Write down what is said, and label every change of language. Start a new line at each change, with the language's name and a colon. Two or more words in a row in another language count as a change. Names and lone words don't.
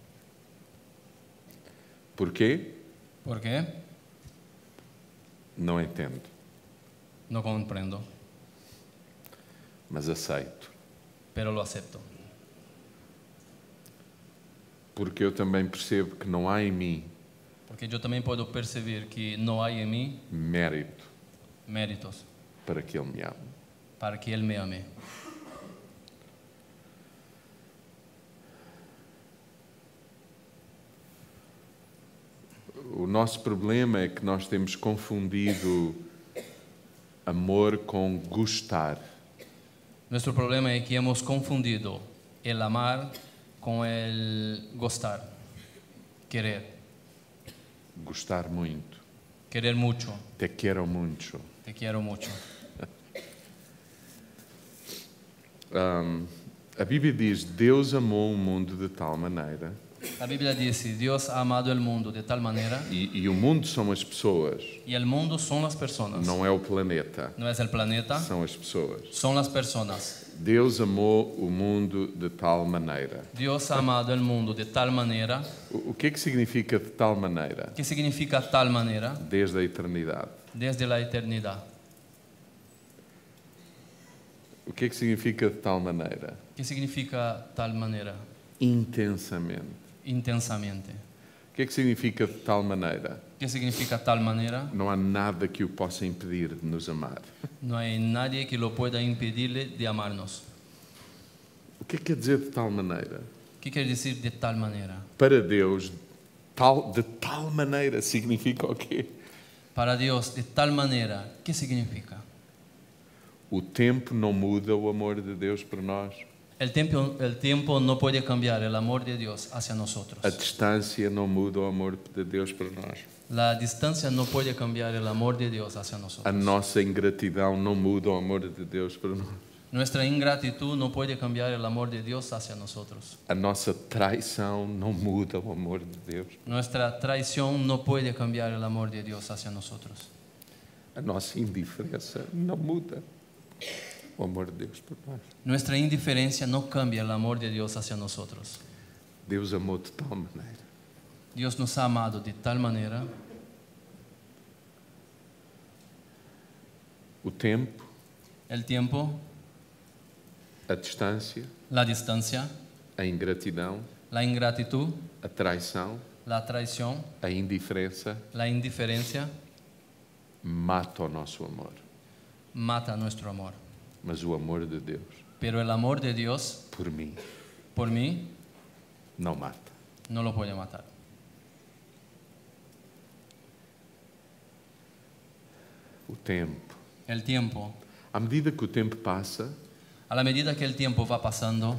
Portuguese: Porquê?
Spanish: ¿Por qué?
Portuguese: Não entendo,
Spanish: No comprendo,
Portuguese: mas aceito.
Spanish: pero lo acepto.
Portuguese: Porque eu também percebo que não há em mim
Spanish: Porque yo también puedo percibir que no hay en mí
Portuguese: mérito
Spanish: méritos
Portuguese: para que Ele me ame.
Spanish: para que Él me ame.
Portuguese: O nosso problema é que nós temos confundido amor com gostar.
Spanish: Nuestro problema es que hemos confundido el amar con el gustar, querer,
Portuguese: Gostar muito.
Spanish: querer mucho.
Portuguese: Te quero muito.
Spanish: Te quiero mucho.
Portuguese: A Bíblia diz: Deus amou o mundo de tal maneira,
Spanish: La Biblia dice, Dios ha amado el mundo de tal manera,
Portuguese: e o mundo são as pessoas,
Spanish: y el mundo son las personas,
Portuguese: não é o planeta,
Spanish: no es el planeta,
Portuguese: são as pessoas.
Spanish: son las personas.
Portuguese: Deus amou o mundo de tal maneira.
Spanish: Dios ha amado el mundo de tal manera.
Portuguese: O que é que significa de tal maneira?
Spanish: ¿Qué significa tal manera?
Portuguese: Desde a eternidade.
Spanish: Desde la eternidad.
Portuguese: O que é que significa de tal maneira?
Spanish: ¿Qué significa tal manera?
Portuguese: Intensamente.
Spanish: Intensamente.
Portuguese: O que é que significa de tal maneira?
Spanish: ¿Qué significa tal manera?
Portuguese: Não há nada que o possa impedir de nos amar.
Spanish: No hay nadie que lo pueda impedirle de amarnos.
Portuguese: O que é que quer dizer de tal maneira?
Spanish: ¿Qué quiere decir de tal manera?
Portuguese: Para Deus, de tal maneira significa o quê?
Spanish: Para Dios, de tal manera, ¿qué significa?
Portuguese: O tempo não muda o amor de Deus por nós.
Spanish: El tiempo no puede cambiar el amor de Dios hacia nosotros.
Portuguese: A distância não muda o amor de Deus por nós.
Spanish: La distancia no puede cambiar el amor de Dios hacia
Portuguese: A
Spanish: nosotros.
Portuguese: nossa ingratidão não muda o amor de Deus por nós.
Spanish: Nuestra ingratitud no puede cambiar el amor de Dios hacia nosotros.
Portuguese: A nossa traição não muda o amor de Deus.
Spanish: Nuestra traición no puede cambiar el amor de Dios hacia nosotros.
Portuguese: A nossa indiferença não muda o amor de Deus por nós.
Spanish: Nuestra indiferencia no cambia el amor de Dios hacia nosotros.
Portuguese: Deus amou de tal maneira.
Spanish: Dios nos ha amado de tal manera.
Portuguese: O tempo,
Spanish: El tiempo,
Portuguese: a distância,
Spanish: la distancia,
Portuguese: a ingratidão
Spanish: la ingratitud,
Portuguese: a traição,
Spanish: la traición,
Portuguese: a indiferença
Spanish: la indiferencia,
Portuguese: mata o nosso amor.
Spanish: mata nuestro amor.
Portuguese: Mas o amor de Deus,
Spanish: Pero el amor de Dios,
Portuguese: por mim,
Spanish: por mí,
Portuguese: não mata.
Spanish: no lo puede matar.
Portuguese: O tempo.
Spanish: El tiempo,
Portuguese: À medida que o tempo passa,
Spanish: a la medida que el tiempo va pasando,